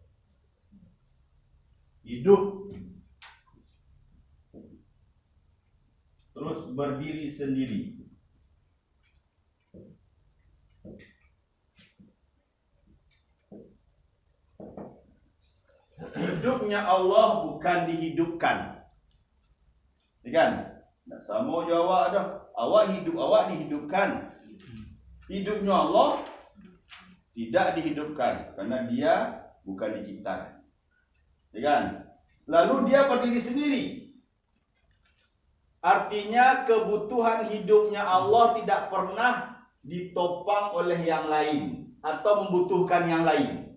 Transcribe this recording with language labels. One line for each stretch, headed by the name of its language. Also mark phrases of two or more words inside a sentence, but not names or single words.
Indonesian: Hidup terus berdiri sendiri. Hidupnya Allah bukan dihidupkan. Ya kan? Nah, sama je awak dah. Awak hidup, awak dihidupkan. Hidupnya Allah tidak dihidupkan karena dia bukan diciptakan. Ya kan? Lalu dia berdiri sendiri. Artinya kebutuhan hidupnya Allah tidak pernah ditopang oleh yang lain atau membutuhkan yang lain.